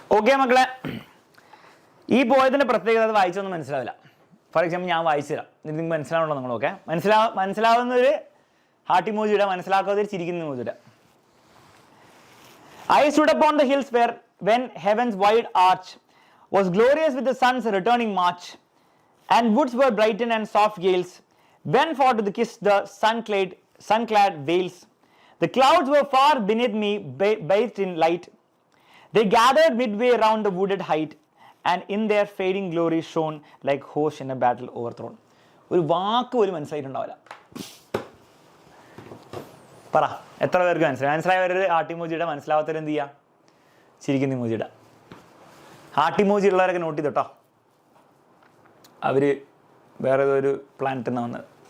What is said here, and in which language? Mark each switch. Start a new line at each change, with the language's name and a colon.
Malayalam: Okay മക്കളെ, ഈ പോയതിൻ്റെ പ്രത്യേകത അത് വായിച്ചൊന്നും മനസ്സിലാവില്ല. ഫോർ എക്സാമ്പിൾ ഞാൻ വായിച്ചു തരാം, നിങ്ങൾക്ക് മനസ്സിലാവണല്ലോ നിങ്ങളൊക്കെ. മനസ്സിലാവുന്നൊരു ഹാർട്ടി മോജിയുടെ, മനസ്സിലാക്കാത്തൊരു ചിരിക്കുന്ന മോജിയുടെ.
English: I stood upon the hills when heaven's wide arch was glorious with the sun's returning march, and woods were brightened and soft gales went forth to kiss the sun-clad vales. The clouds were far beneath me, bathed in light. They gathered midway round the wooded height, and in their fading glory shone like hosts in a battle overthrown.
Malayalam: ഒരു വാക്ക് പോലും മനസ്സിലായിട്ടുണ്ടാവില്ല. പറ, എത്ര പേർക്ക് മനസ്സിലായവർ ഹാർട്ടിമോജിയുടെ, മനസ്സിലാവാത്തവർ എന്ത് ചെയ്യുക? ചിരിക്കുന്ന ഇമോജിയുടെ. ഹാർട്ടിമോജി ഉള്ളവരൊക്കെ not ചെയ്തോട്ടോ, അവർ വേറെ ഏതൊരു പ്ലാനറ്റിൽ നിന്നാണ് വന്നത്.